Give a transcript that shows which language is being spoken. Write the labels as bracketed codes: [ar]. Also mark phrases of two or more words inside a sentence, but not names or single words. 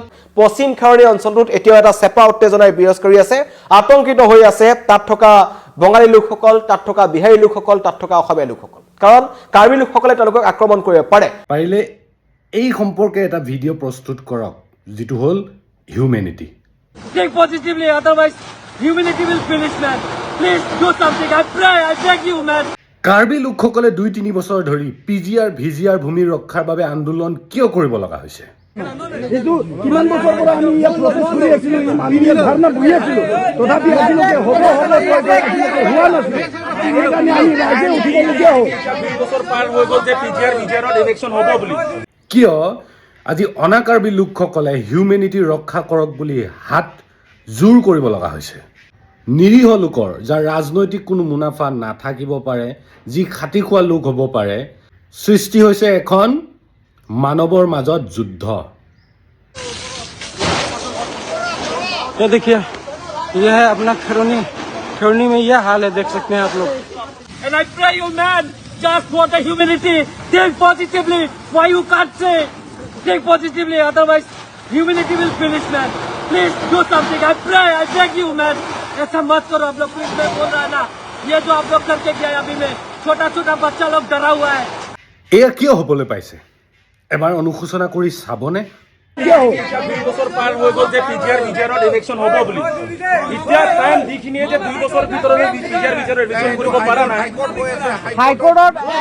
[as] পশ্চিম খাৰণী অঞ্চলটোত এতিয়াও এটা চেপা উত্তেজনাই বিৰাজ কৰি আছে। আতংকিত হৈ আছে তাত থকা বঙালী লোকসকল, তাত থকা বিহাৰী লোকসকল, তাত থকা অসমীয়া লোকসকল, কাৰণ কাৰ্বি লোকসকলে তেওঁলোকক আক্ৰমণ কৰিব পাৰে। পাৰিলে এই সম্পৰ্কে এটা ভিডিঅ' প্ৰস্তুত কৰক, যিটো হ'ল হিউমেনিটি। [en] Think positively, otherwise humanity will finish, man. Please do something. I pray, I beg you, man. [as] কাৰ্বি লোকসকলে 2-3 বছৰ ধৰি পিজিআৰ ভিজিআৰ ভূমি ৰক্ষাৰ বাবে আন্দোলন কিয় কৰিব লগা হৈছে? এইটো কিমান বছৰ পৰা আমি ইয়াত প্ৰচেছ কৰি আছিলো, আমি ইয়াত ধাৰণা বহি আছিলো, তথাপি আজিলৈকে হোৱা নাছিল। সেইকাৰণে আমি ৰাইজে উঠিবলগীয়া হ'ল। 2 বছৰ পাৰ হৈ গ'ল যে পিজিআৰৰ ইলেকশ্যন হ'ব বুলি। কিয় আজি অনা কাৰ্বি লোকসকলে হিউমেনিটি ৰক্ষা কৰক বুলি হাত জোৰ কৰিব লগা হৈছে? নিৰীহ লোকৰ যাৰ ৰাজনৈতিক কোনো মুনাফা নাথাকিব পাৰে, যি খাটি খোৱা লোক হ'ব পাৰে, সৃষ্টি হৈছে এখন মানৱৰ মাজত যুদ্ধ। [hi] ये देखिए, ये है अपना खैरोनी में ये हाल है, देख सकते हैं आप लोग। [en] And I pray you, man, just for the humanity. Think positively. Why you can't say? Think positively, otherwise humanity will finish, man. Please do something. I pray, I beg you, man. [hi] ऐसा मत करो आप लोग, प्लीज। मैं बोल रहा है ना, ये जो आप लोग करके गया अभी में, छोटा छोटा बच्चा लोग डरा हुआ है। [as] এয়া কিয় হ'বলৈ পাইছে? এবাৰ অনুশোচনা কৰি চাবনে? 2 বছৰ পাৰ হৈ গ'ল যে পিজিআৰৰ ইলেকশ্যন হ'ব বুলি। এতিয়া টাইম যিখিনিয়ে যে 2 বছৰ ভিতৰত পিজিআৰৰ ইলেকশ্যন কৰিব পৰা নাই। হাইকোৰ্টত